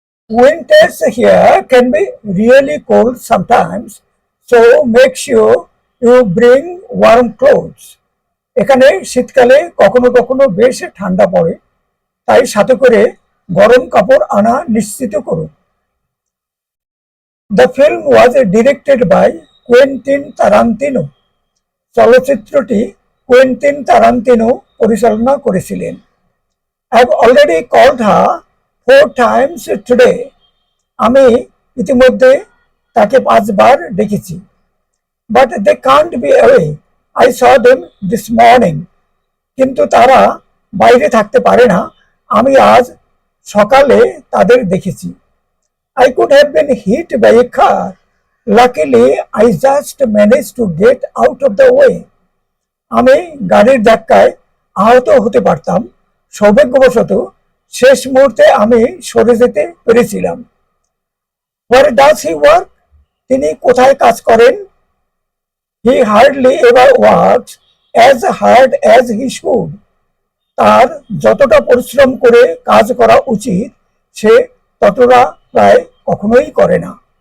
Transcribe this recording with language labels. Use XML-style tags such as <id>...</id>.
<en>Winters here can be really cold sometimes, so make sure you bring warm clothes.</en> <bn>এখানে শীতকালে কখনো কখনো বেশ ঠান্ডা পড়ে, তাই সাথে করে গরম কাপড় আনা নিশ্চিত করুন।</bn> <en>The film was directed by Quentin Tarantino.</en> <bn>চলচ্চিত্রটি কুয়েন্টিন তারান্তিনো পরিচালনা করেছিলেন।</bn> <en>I've already called her 4 times today.</en> <bn>আমি ইতিমধ্যে তাকে 5 বার ডেকেছি।</bn> <en>But they can't be away. I saw them this morning.</en> <bn>কিন্তু তারা বাইরে থাকতে পারে না, আমি আজ সকালে তাদের দেখেছি।</bn> <en>I could have been hit by a car. Luckily, I just managed to get out of the way.</en> <bn>আমি গাড়ির ধাক্কায় আহত হতে পারতাম, সৌভাগ্যবশত শেষ মুহূর্তে আমি সরে যেতে পেরেছিলাম।</bn> <en>Where does he work?</en> <bn>তিনি কোথায় কাজ করেন?</bn> <en>He hardly ever works as hard as he should.</en> <bn>তার যতটা পরিশ্রম করে কাজ করা উচিত সে ততটা প্রায় কখনোই করে না।</bn>